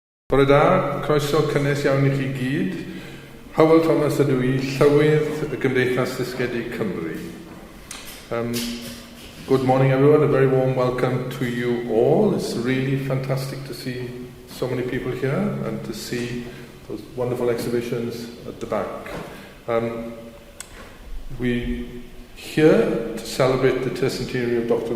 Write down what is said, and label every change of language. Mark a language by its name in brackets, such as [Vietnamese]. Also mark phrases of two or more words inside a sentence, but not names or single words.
[Welsh] Bore da, croeso cynnes iawn I chi gyd. Hywel Thomas ydw I, Llywydd y Gymdeithas Ddysgedig Cymru. [English] Good morning everyone, a very warm welcome to you all. It's really fantastic to see so many people here and to see those wonderful exhibitions at the back. We're here to celebrate the centenary of Dr.